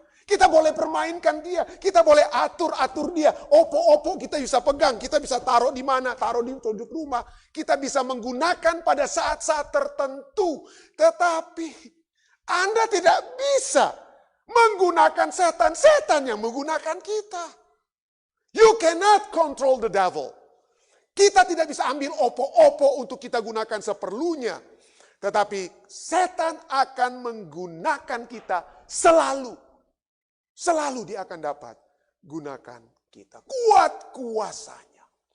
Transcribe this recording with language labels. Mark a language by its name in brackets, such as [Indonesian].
[Indonesian] Kita boleh permainkan dia, kita boleh atur-atur dia. Opo-opo kita bisa pegang, kita bisa taruh di mana, taruh di pojok rumah. Kita bisa menggunakan pada saat-saat tertentu. Tetapi Anda tidak bisa menggunakan setan, setan yang menggunakan kita. [English] You cannot control the devil. [Indonesian] Kita tidak bisa ambil opo-opo untuk kita gunakan seperlunya. Tetapi setan akan menggunakan kita selalu. Selalu dia akan dapat gunakan kita. Kuat kuasanya.